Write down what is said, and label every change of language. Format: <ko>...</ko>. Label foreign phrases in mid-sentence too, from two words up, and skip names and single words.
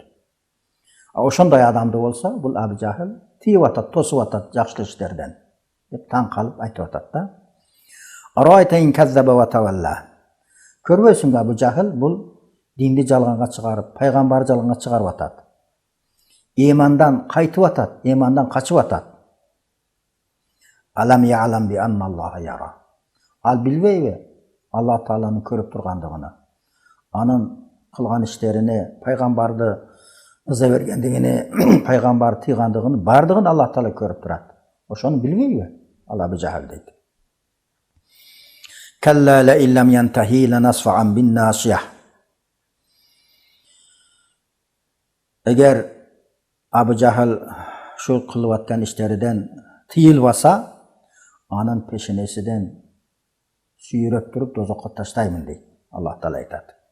<ky>Ошондой адамды болсо, бул Абу Жахил тиеп атат, тосуп атат жакшы иштерден деп таң калып айтып атат да.</ky> <ar>أرأيت إن كذب وتولى.</ar> <ky>Көрбөйсүңбү, Абу Жахил бул динди жалганга чыгарып, пайгамбар жалганга чыгарып атат. Имандан кайтып атат, имандан качып атат.</ky> <ar>ألم يعلم بأن الله يرى.</ar> <ky>Ал билбейби Аллах Тааланын көрүп тургандыгын. Анын кылган иштерини, пайгамбарды ыза бергендигини, пайгамбар тыйгандыгын бардыгын Аллах Таала көрүп турат. Ошону билбейби? Ал Абу Жахил дейт.</ky> <ar>كلا لئن لم ينته لنسفعا بالناصية.</ar> <ky>Эгер Абу Жахил ушул кылып аткан иштерден тыйылбаса, анын пешенесиден сүйрөп туруп дозокко таштаймын дейт. Аллах Таала айтат.</ky>